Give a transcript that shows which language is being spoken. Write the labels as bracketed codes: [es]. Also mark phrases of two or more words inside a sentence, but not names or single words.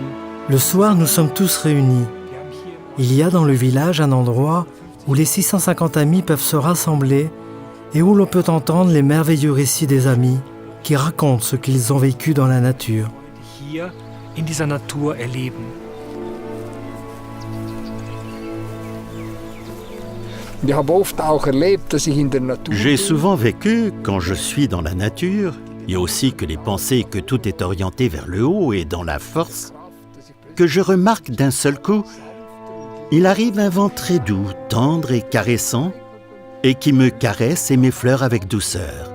[fr] Le soir, nous sommes tous réunis. Il y a dans le village un endroit où les 650 amis peuvent se rassembler et où l'on peut entendre les merveilleux récits des amis qui racontent ce qu'ils ont vécu dans la nature. [de] Hier in dieser Natur erleben. [fr] J'ai souvent vécu, quand je suis dans la nature, et aussi que les pensées que tout est orienté vers le haut et dans la force, que je remarque d'un seul coup, il arrive un vent très doux, tendre et caressant, et qui me caresse et m'effleure avec douceur.